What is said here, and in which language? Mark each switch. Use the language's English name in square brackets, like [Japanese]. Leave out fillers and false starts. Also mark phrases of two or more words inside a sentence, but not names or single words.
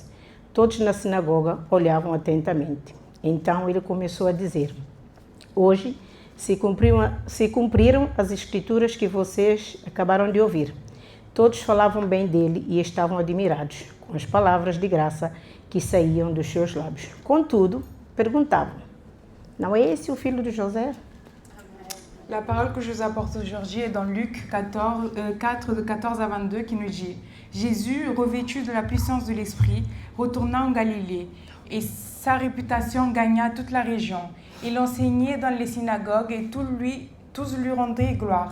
[Portuguese] Todos na sinagoga olhavam atentamente. Então ele começou a dizer: Hoje se cumpriram as escrituras que vocês acabaram de ouvir. Todos falavam bem dele e estavam admirados com as palavras de graça que saíam dos seus lábios. Contudo, perguntavam: Não é esse o filho de José? [French] La parole que je vous apporte aujourd'hui est dans Luc 4, de 14 à 22, qui nous dit: Jésus, revêtu de la puissance de l'Esprit, retourna en Galilée, et sa réputation gagna toute la région. Il enseignait dans les synagogues et tous lui rendaient gloire.